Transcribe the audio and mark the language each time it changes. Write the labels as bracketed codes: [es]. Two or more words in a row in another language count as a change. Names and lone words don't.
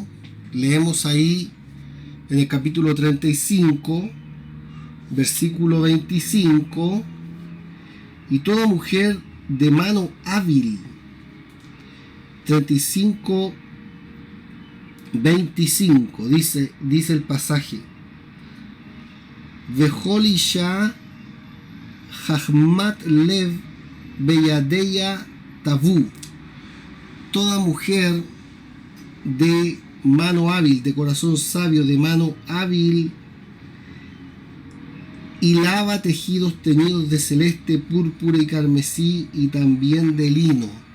[es] Leemos ahí en el capítulo 35, versículo 25, y toda mujer de mano hábil. 35, 25, dice el pasaje: [he] וכל אשה חכמת לב בידיה טוו. [es] Toda mujer de mano hábil, de corazón sabio, de mano hábil, hilaba tejidos teñidos de celeste, púrpura y carmesí, y también de lino.